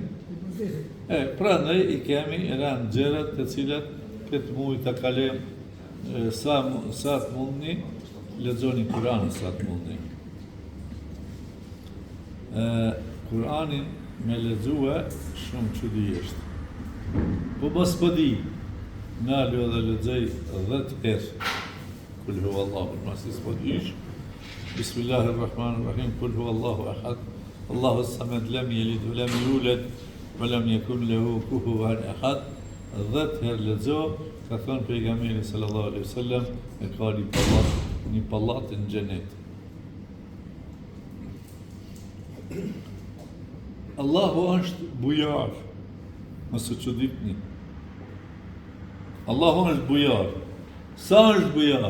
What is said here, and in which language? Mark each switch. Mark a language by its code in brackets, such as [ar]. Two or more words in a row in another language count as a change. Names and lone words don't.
[sq] Prandaj i kemi rënë gjërat të cilat këtë muaj ta kalojmë sa të mundni, lexoni Kur'anin sa të mundni. Kur'anin me lexue shumë çudi është. Po mos po di, nalu edhe lexoj 10 herë. [ar] قل هو الله [sq] mas s'po dish. [ar] بسم الله الرحمن الرحيم. قل هو الله أحد. الله الصمد لم يلد ولم يولد ولم يكن له كفوا أحد. [sq] 10 herë lexo, ka thënë pejgamberi [ar] صلى الله عليه وسلم, [sq] e ka një pallat në xhenet. Allahu është bujar, mos u çuditni. Allahu është bujar. Sa është bujar?